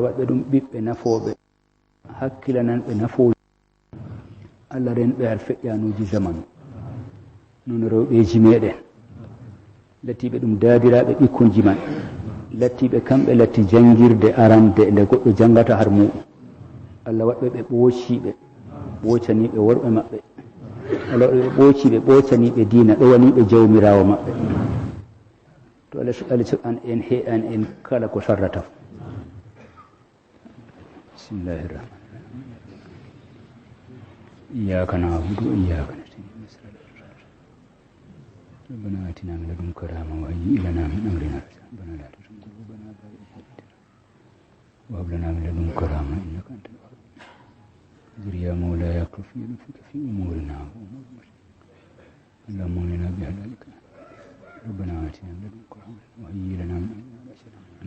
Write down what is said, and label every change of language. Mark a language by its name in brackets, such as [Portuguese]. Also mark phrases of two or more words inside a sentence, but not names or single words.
[Fula] waɗɓe ɗum ɓiɓɓe nafoɓe, hakkilananɓe nafoji, Allah ren ɓe har feƴƴanuji zamanu, noon rewɓeji meɗen lattiɓe ɗum daadiraɓe ɓikkonji man, lattiɓe kamɓe latti jangirde arande nde goɗɗo jangata har muɗum, Allah waɗɓe ɓe ɓoociɓe ɓoocaniɓe worɓe maɓɓe, Allah waɗɓe ɓe ɓoociɓe ɓoocaniɓe diina ɗowaniɓe jawmirawo maɓɓe. To Allah an en he an en kala ko sarrata. [Arabic] Bismillahirrahmanirrahim. إياك نعبد وإياك نستعين ربنا آتنا من لدنك رحمة وهيئ لنا من أمرنا رشدا ربنا لا تزغ قلوبنا بعد إذ هديتنا وهب لنا من لدنك رحمة إنك أنت الوهاب اغفر يا مولاي اكرف لطفك في أمورنا وأمور المسلمين اللهم اغننا بحلالك ربنا آتنا من لدنك رحمة وهيئ لنا من أمرنا رشدا